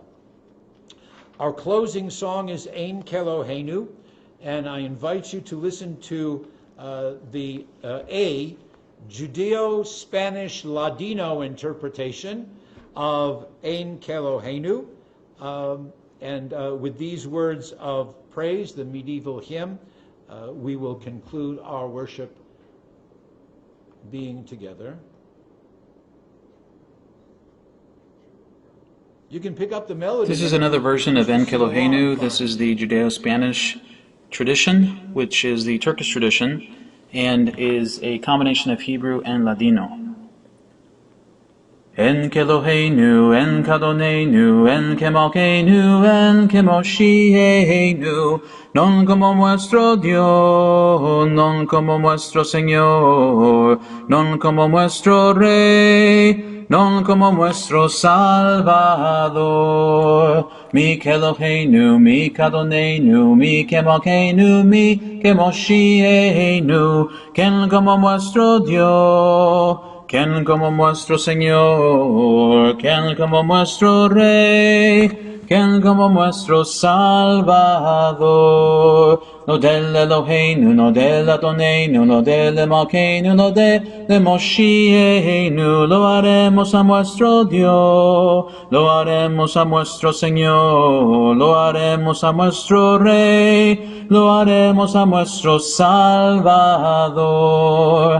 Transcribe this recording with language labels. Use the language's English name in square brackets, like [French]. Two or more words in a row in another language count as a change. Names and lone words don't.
[English] Our closing song is Ein Keloheinu, and I invite you to listen to the Judeo-Spanish Ladino interpretation of Ein Keloheinu, and with these words of praise, the medieval hymn, we will conclude our worship being together. You can pick up the melody. This is another version of En Keloheinu. This is the Judeo-Spanish tradition, which is the Turkish tradition, and is a combination of Hebrew and Ladino. [Hebrew] אין כאלהינו, אין כאדונינו, אין כמלכנו, אין כמושיענו, [Ladino] non como nuestro Dios, non como nuestro Señor, non como nuestro Rey, non como nuestro Salvador. [Hebrew] מי כאלהינו, מי כאדונינו, מי כמלכנו, מי כמושיענו, [Ladino] ken como nuestro Dios. quien como nuestro Señor, quien como nuestro Rey, quien como nuestro Salvador. No del Eloheinu, no del Adonenu, no del Malkeinu, no del Moshienu, lo haremos a nuestro Dios, lo haremos a nuestro Señor, lo haremos a nuestro Rey, lo haremos a nuestro Salvador.